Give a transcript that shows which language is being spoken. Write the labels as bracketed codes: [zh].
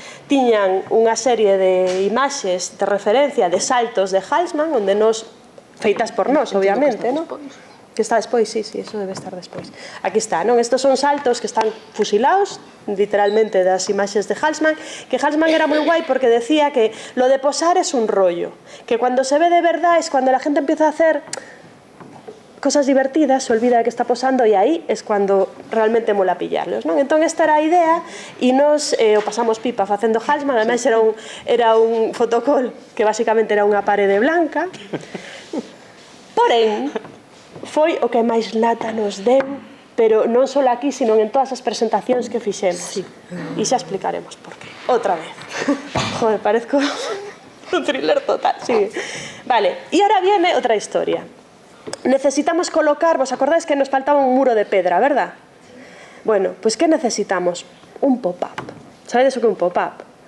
[gl] Tiñan unha serie de imaxes de referencia de saltos de Halsman, onde nos feitas por nós, obviamente, non? Que está despois, sí, eso debe estar despois. Aquí está, non? Estos son saltos que están fusilados, literalmente, das imaxes de Halsman, que Halsman era moi guai porque decía que [es] lo de posar es un rollo, que cuando se ve de verdad es cuando la gente empieza a hacer cosas divertidas, se olvida de que está posando e aí es cuando realmente mola pillarlos, [gl] non? Entón esta era a idea e nos o pasamos pipa facendo Halsman, ademais era un fotocall que basicamente era unha parede blanca, porén, foi o que máis lata nos deu, pero non só aquí, sino en todas as presentacións que fixemos. E xa explicaremos por qué. [es] Outra vez. Joder, parezco un thriller total. Sí. [gl] Vale, e ahora viene outra historia. Necesitamos colocar, vos acordáis que nos faltaba un muro de pedra, verdad? [es] Bueno, pues ¿qué necesitamos? Un pop-up. [gl] ¿Sabedes o que é un pop-up?